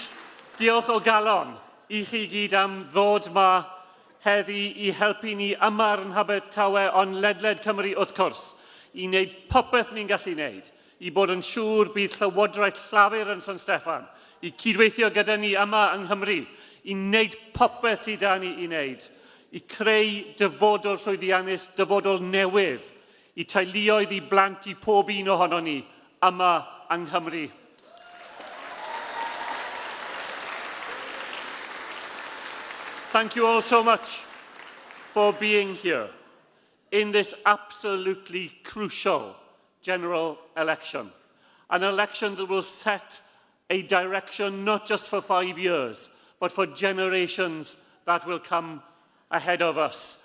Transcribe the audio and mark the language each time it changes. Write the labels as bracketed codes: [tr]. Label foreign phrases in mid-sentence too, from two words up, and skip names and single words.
[cy] Diolch o galon i chi gyd am ddod yma heddi i helpu ni ymarn Abertawe ond ledled Cymru wrth gwrs, i wneud popeth ni'n gallu wneud, i bod yn siŵr bydd Llywodraeth Llafur yn San Steffan, i cydweithio gyda ni yma yng Nghymru, i wneud popeth sydd â ni i wneud, i creu dyfodol llwyddiannus, dyfodol newydd, i teuluoedd i blant i pob un ohono ni yma yng Nghymru. [en] Thank you all so much for being here in this absolutely crucial general election. An election that will set a direction not just for 5 years, but for generations that will come ahead of us.